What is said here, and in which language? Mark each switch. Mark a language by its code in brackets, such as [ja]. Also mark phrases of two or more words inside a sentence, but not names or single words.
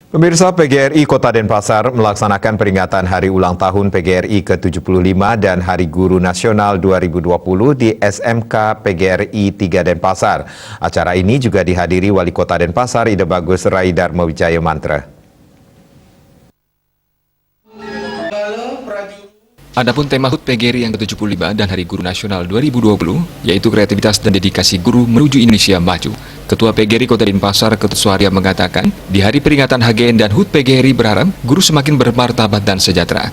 [id] Pemirsa, PGRI Kota Denpasar melaksanakan peringatan Hari Ulang Tahun PGRI ke-75 dan Hari Guru Nasional 2020 di SMK PGRI 3 Denpasar. Acara ini juga dihadiri Wali Kota Denpasar Ide Bagus Rai Darmo Wijaya Mantra. Adapun tema HUT PGRI yang ke-75 dan Hari Guru Nasional 2020, yaitu kreativitas dan dedikasi guru menuju Indonesia maju. Ketua PGRI Kota Denpasar, Ketut Suharya mengatakan, di hari peringatan HGN dan HUT PGRI berharap guru semakin bermartabat dan sejahtera.